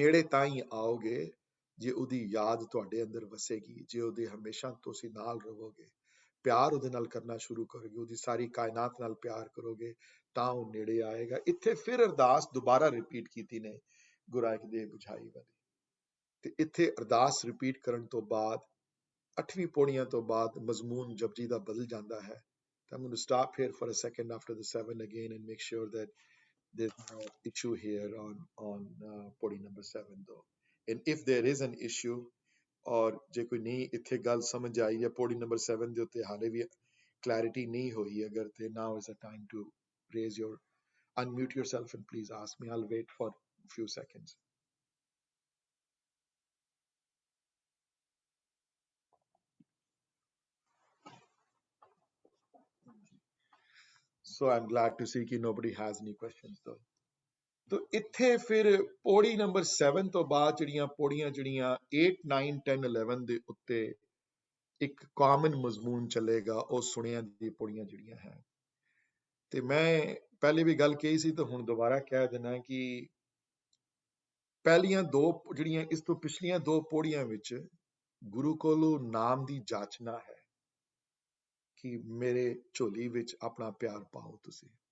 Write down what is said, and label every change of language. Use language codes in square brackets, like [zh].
[pa] ਨੇੜੇ ਤਾਂ ਹੀ ਆਓਗੇ ਜੇ ਉਹਦੀ ਯਾਦ ਤੁਹਾਡੇ ਅੰਦਰ ਵਸੇਗੀ, ਜੇ ਉਹਦੇ ਹਮੇਸ਼ਾ ਤੁਸੀਂ ਨਾਲ ਰਹੋਗੇ, ਪਿਆਰ ਉਹਦੇ ਨਾਲ ਕਰਨਾ ਸ਼ੁਰੂ ਕਰੋਗੇ, ਉਹਦੀ ਸਾਰੀ ਕਾਇਨਾਤ ਨਾਲ ਪਿਆਰ ਕਰੋਗੇ, ਤਾਂ ਉਹ ਨੇੜੇ ਆਏਗਾ। ਇੱਥੇ ਫਿਰ ਅਰਦਾਸ ਦੁਬਾਰਾ ਰਿਪੀਟ ਕੀਤੀ ਨੇ ਗੁਰੂ ਨਾਨਕ ਦੇਵ ਬੁਝਾਈ ਵਾਲੀ, ਤੇ ਇੱਥੇ ਅਰਦਾਸ ਰਿਪੀਟ ਕਰਨ ਤੋਂ ਬਾਅਦ 8ਵੀਂ ਪੌੜੀਆਂ ਤੋਂ ਬਾਅਦ ਮਜ਼ਮੂਨ ਜਪਜੀ ਦਾ ਬਦਲ ਜਾਂਦਾ ਹੈ। [en] I'm going to stop here for a second after the 7 again and make sure that there's no issue here on podi number 7 though. And if there is an issue, or [pa] ਜੇ ਕੋਈ ਨਹੀਂ ਇੱਥੇ ਗੱਲ ਸਮਝ ਆਈ ਹੈ ਪੌੜੀ ਨੰਬਰ 7 ਦੇ ਉੱਤੇ ਹਾਲੇ ਵੀ clarity ਨਹੀਂ ਹੋਈ ਅਗਰ, ਤੇ [en] now is the time to unmute yourself and please ask me. I'll wait for a few seconds. So I'm glad to see that nobody has any questions though. [pa] तो ਇੱਥੇ ਫਿਰ ਪੌੜੀ ਨੰਬਰ 7 ਤੋਂ ਬਾਅਦ ਜਿਹੜੀਆਂ ਪੌੜੀਆਂ 8, 9, 10, 11 ਦੇ ਉੱਤੇ ਇੱਕ ਕਾਮਨ ਮਜ਼ਮੂਨ ਚੱਲੇਗਾ, ਉਹ ਸੁਣਿਆਂ ਦੀ ਪੌੜੀਆਂ ਜਿਹੜੀਆਂ ਹੈ। ਤੇ ਮੈਂ ਪਹਿਲੇ ਵੀ ਗੱਲ ਕਹੀ ਸੀ ਤੇ ਹੁਣ ਦੁਬਾਰਾ ਕਹਿ ਦੇਣਾ ਕਿ ਪਹਿਲੀਆਂ ਦੋ ਜਿਹੜੀਆਂ ਇਸ ਤੋਂ ਪਿਛਲੀਆਂ ਦੋ ਪੌੜੀਆਂ ਵਿੱਚ ਗੁਰੂ ਕੋਲੋਂ ਨਾਮ ਦੀ ਜਾਚਨਾ ਹੈ ਕਿ ਮੇਰੇ ਝੋਲੀ ਵਿੱਚ ਆਪਣਾ ਪਿਆਰ ਪਾਓ ਤੁਸੀਂ।